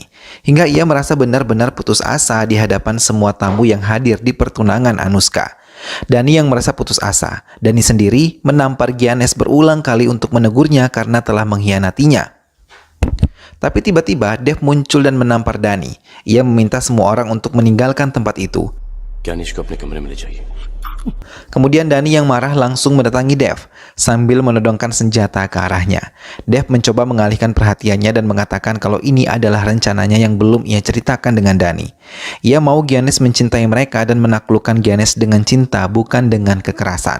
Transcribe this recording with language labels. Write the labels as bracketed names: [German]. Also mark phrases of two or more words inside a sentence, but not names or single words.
[Indonesian] Hingga ia merasa benar-benar putus asa di hadapan semua tamu yang hadir di pertunangan Anushka. Dani yang merasa putus asa. Dani sendiri menampar Giannis berulang kali untuk menegurnya karena telah mengkhianatinya. Tapi tiba-tiba Dev muncul dan menampar Dani. Ia meminta semua orang untuk meninggalkan tempat itu. [Hindi] Giannis को अपने कमरे में ले जाइए. [Indonesian] Kemudian Dani yang marah langsung mendatangi Dev sambil menodongkan senjata ke arahnya. Dev mencoba mengalihkan perhatiannya dan mengatakan kalau ini adalah rencananya yang belum ia ceritakan dengan Dani. Ia mau Giannis mencintai mereka dan menaklukkan Giannis dengan cinta, bukan dengan kekerasan.